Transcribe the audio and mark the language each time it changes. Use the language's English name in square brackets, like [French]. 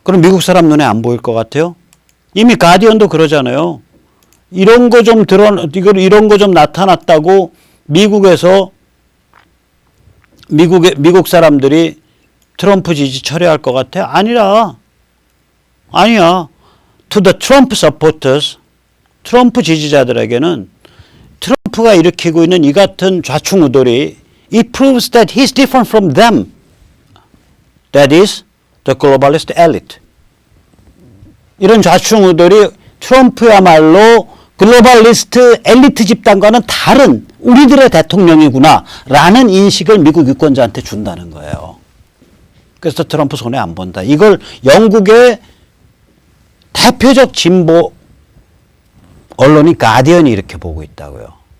[Korean] 그럼 미국 사람 눈에 안 보일 것 같아요? 이미 가디언도 그러잖아요. 이런 거 좀 이런 거 좀 나타났다고 미국에서 미국 사람들이 트럼프 지지 철회할 것 같아? 아니야. [English] To the Trump supporters, [Korean] 트럼프 지지자들에게는 트럼프가 일으키고 있는 이 같은 좌충우돌이 [English] it proves that he's different from them. That is the globalist elite. [Korean] 이런 좌충우돌이 트럼프야말로 글로벌리스트 엘리트 집단과는 다른 우리들의 대통령이구나 라는 인식을 미국 유권자한테 준다는 거예요. 그래서 트럼프 손에 안 본다. 이걸 영국의 대표적 진보 언론인 가디언이 이렇게 보고 있다고요.